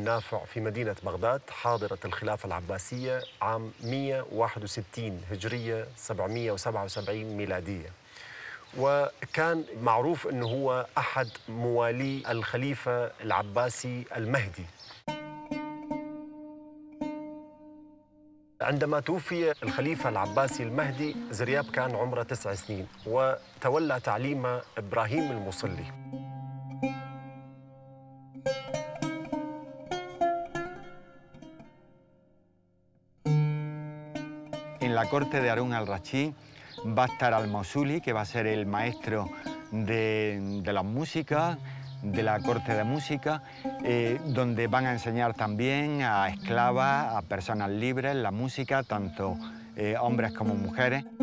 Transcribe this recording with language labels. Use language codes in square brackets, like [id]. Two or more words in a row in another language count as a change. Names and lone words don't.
[ar] نافع في مدينة بغداد حاضرة الخلافة العباسية عام 161 هجرية 777 ميلادية، وكان معروف أنه هو أحد موالي الخليفة العباسي المهدي. عندما توفي الخليفة العباسي المهدي زرياب كان عمره 9 سنين، وتولى تعليم إبراهيم المصلي. [es] En la corte de Harún al-Rachid va a estar al-Mausuli, que va a ser el maestro de las músicas, de la corte de música, donde van a enseñar también a esclavas, a personas libres, la música, tanto hombres como mujeres.